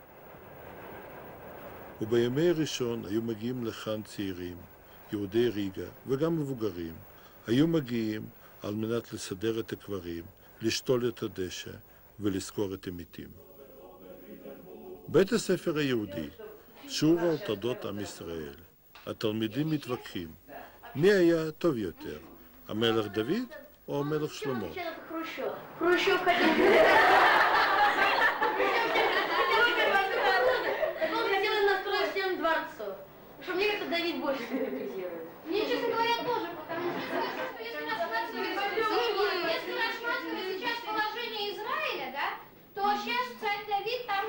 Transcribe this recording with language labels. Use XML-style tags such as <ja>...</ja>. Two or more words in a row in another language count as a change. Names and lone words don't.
<he>ובימי ראשון היו מגיעים לכאן צעירים, יהודי ריגה וגם מבוגרים, היו מגיעים על מנת לסדר את הקברים, לשתול את הדשא ולזכור את המתים. בית הספר היהודי, שיעור על תולדות עם ישראל. התלמידים מתווכחים, מי היה טוב יותר, המלך דוד או המלך שלמה?</he> <ru>Хрущев хотел... Он хотел настроить всем дворцов. Что мне как-то Давид больше симпатизирует. Мне, честно говоря, тоже, потому что если рассматривать сейчас положение Израиля, да, то сейчас царь Давид там</ru>